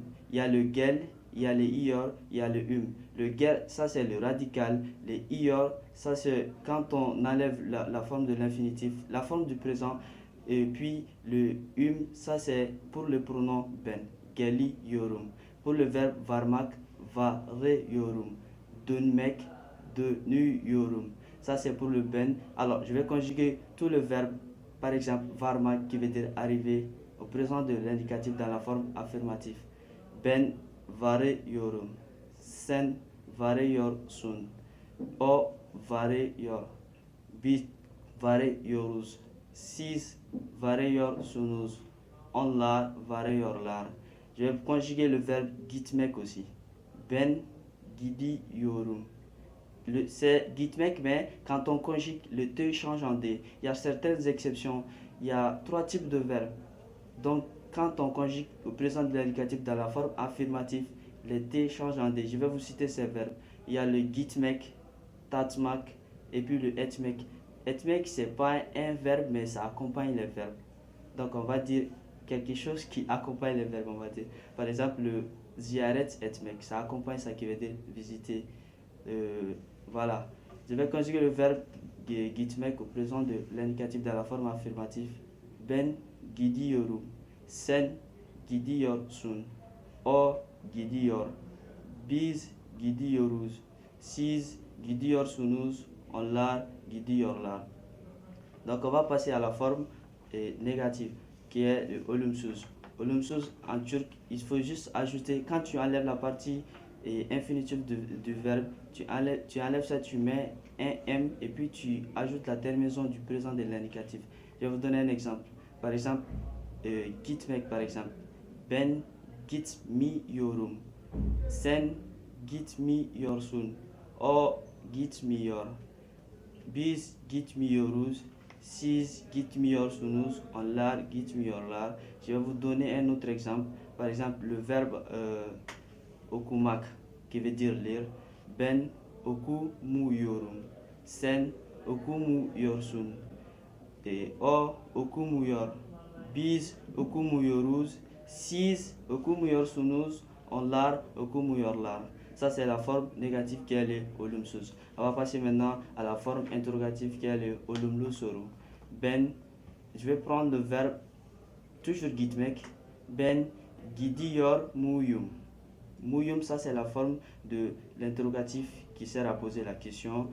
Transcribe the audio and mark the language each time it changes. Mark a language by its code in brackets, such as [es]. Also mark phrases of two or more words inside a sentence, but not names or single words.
[fr] Il y a le gel, il y a le ior, il y a le Le gel, ça c'est le radical. Le ior, ça c'est quand on enlève la forme de l'infinitif, la forme du présent. Et puis le ça c'est pour le pronom [tr] ben, geliorum. [fr] Pour le verbe [tr] varmak, vareiorum. Dönmek, dönüyorum. [fr] Ça c'est pour le ben. Alors je vais conjuguer tout le verbe. Par exemple, varmak qui veut dire arriver au présent de l'indicatif dans la forme affirmative. [tr] Ben varıyorum. Sen varıyorsun. O varıyor. Biz varıyoruz. Siz varıyorsunuz. Onlar varıyorlar. [fr] Je vais conjuguer le verbe gitmek aussi. [tr] Ben gidiyorum. [fr] C'est gitmek, mais quand on conjugue, le te change en d. Il y a certaines exceptions. Il y a trois types de verbes. Donc, quand on conjugue au présent de l'indicatif dans la forme affirmative, le t change en d. Je vais vous citer ces verbes. Il y a le [tr] gitmek, tatmak [fr] et puis le etmek. Etmek, c'est pas un verbe, mais ça accompagne les verbes. Donc, on va dire quelque chose qui accompagne les verbes, on va dire. Par exemple, le [tr] ziyaret etmek, [fr] ça accompagne ça qui veut dire visiter. Voilà. Je vais conjuguer le verbe gitmek au présent de l'indicatif dans la forme affirmative. [tr] Ben gidiyorum. Sen gidiyorsun. O gidiyor. Biz gidiyoruz. Siz gidiyorsunuz. Onlar gidiyorlar. [fr] Donc on va passer à la forme négative qui est le olumsuz. Olumsuz en turc, il faut juste ajouter, quand tu enlèves la partie infinitive du verbe, tu enlèves ça, tu mets un M et puis tu ajoutes la terminaison du présent de l'indicatif. Je vais vous donner un exemple. Par exemple, gitmek par exemple. [tr] Ben gitmiyorum. Sen gitmiyorsun. O gitmiyor. Biz gitmiyoruz. Siz gitmiyorsunuz. Onlar gitmiyorlar. [fr] Je vais vous donner un autre exemple. Par exemple, le verbe okumak qui veut dire lire. [tr] Ben okumuyorum. Sen okumuyorsun. O okumuyor. Biz okumuyoruz. Siz okumuyorsunuz. Onlar okumuyorlar. [fr] Ça, c'est la forme négative qui est le olumsuz. On va passer maintenant à la forme interrogative qui est le [tr] olumlu soru. [fr] Ben, je vais prendre le verbe, toujours gitmek. [tr] Ben gidiyor muyum. [fr] Muyum, ça c'est la forme de l'interrogatif qui sert à poser la question.